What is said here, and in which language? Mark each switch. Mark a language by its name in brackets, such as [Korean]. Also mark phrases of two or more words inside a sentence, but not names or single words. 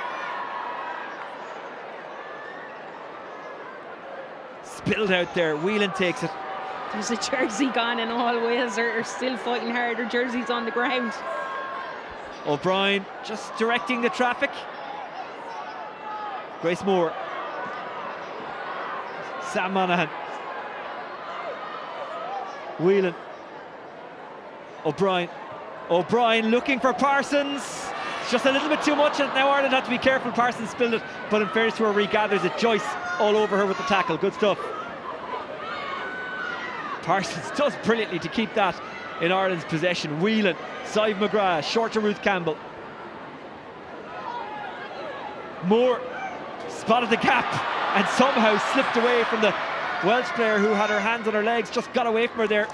[English] Spilled out there. Whelan takes it. There's a jersey gone and all. Wales are still fighting hard. Their jersey's on the ground. O'Brien just directing the traffic. Grace Moore. Sam Monaghan. Whelan. O'Brien. O'Brien looking for Parsons. just a little bit too much, and now Ireland had to be careful. Parsons spilled it, but in fairness to her, regathers it. Joyce all over her with the tackle. Good stuff. Parsons does brilliantly to keep that in Ireland's possession. Whelan, Sive McGrath, short to Ruth Campbell. Moore spotted the gap and somehow slipped away from the Welsh player who had her hands on her legs, just got away from her there.